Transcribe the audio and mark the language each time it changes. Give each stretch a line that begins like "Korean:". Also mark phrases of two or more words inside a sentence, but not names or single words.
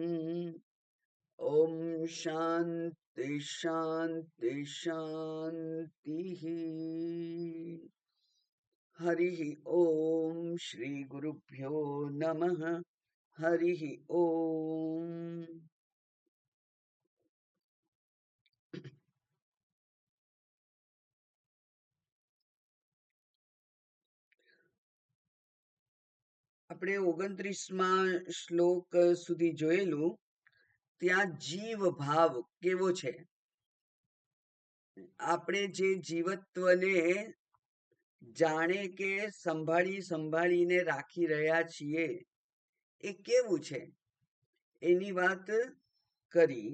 Sanskrit: ॐ शान्ति शान्ति शान्तिः। हरिः ॐ श्रीगुरुभ्यो नमः। हरिः ॐ।
Gujarati: આપણે 29મા શ્લોક સુધી જોયેલું. ત્યાં જીવ ભાવ કેવો છે, આપણે જે જીવત્વને જાણે કે સંભાળી સંભાળીને રાખી રહ્યા છીએ એ કેવું છે એની વાત કરી.